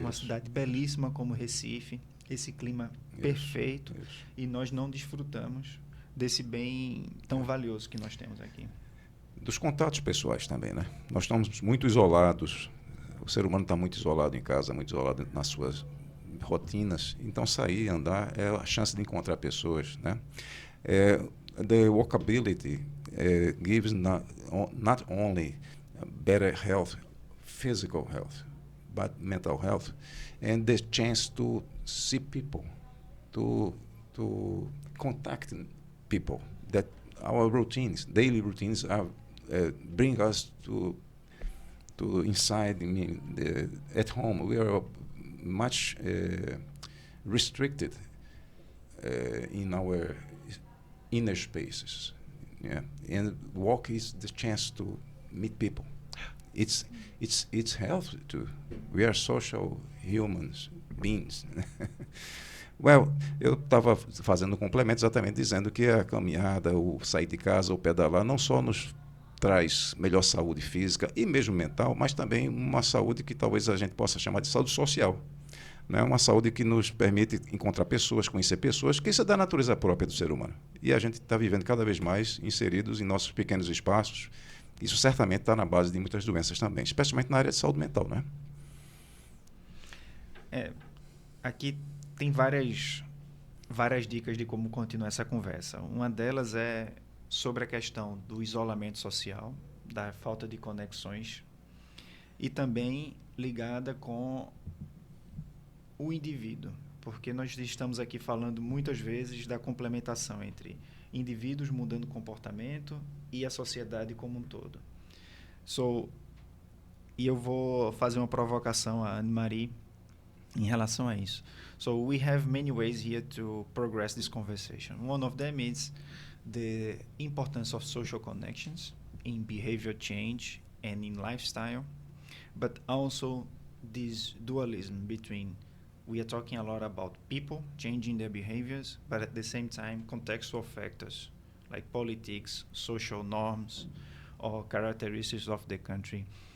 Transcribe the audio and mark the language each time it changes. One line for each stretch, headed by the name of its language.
Portuguese: Uma cidade belíssima como Recife, esse clima perfeito, e nós não desfrutamos desse bem tão valioso que nós temos aqui. Dos contatos pessoais também, né? Nós estamos muito isolados. O ser humano está muito isolado em casa, muito isolado nas suas rotinas. Então, sair, andar, é a chance de encontrar pessoas, né?
English: The walkability gives not only better health, physical health, but mental health, and the chance to see people, to contact people. That our routines, daily routines, bring us to inside. I mean, at home we are much restricted in our inner spaces. Yeah, and walk is the chance to meet people. It's health too. We are social humans beings.
Portuguese: Well, eu estava fazendo um complemento exatamente dizendo que a caminhada, o sair de casa, o pedalar, não só nos traz melhor saúde física e mesmo mental, mas também uma saúde que talvez a gente possa chamar de saúde social. Né? Uma saúde que nos permite encontrar pessoas, conhecer pessoas, que isso é da natureza própria do ser humano. E a gente está vivendo cada vez mais inseridos em nossos pequenos espaços. Isso certamente está na base de muitas doenças também, especialmente na área de saúde mental, né? Aqui tem várias dicas de como continuar essa conversa. Uma delas é sobre a questão do isolamento social, da falta de conexões, e também ligada com o indivíduo, porque nós estamos aqui falando muitas vezes da complementação entre indivíduos mudando comportamento e a sociedade como um todo. E eu vou fazer uma provocação a Anne-Marie em relação a isso.
English: So we have many ways here to progress this conversation. One of them is the importance of social connections in behavior change and in lifestyle, but also this dualism between, we are talking a lot about people changing their behaviors, but at the same time contextual factors like politics, social norms, or characteristics of the country.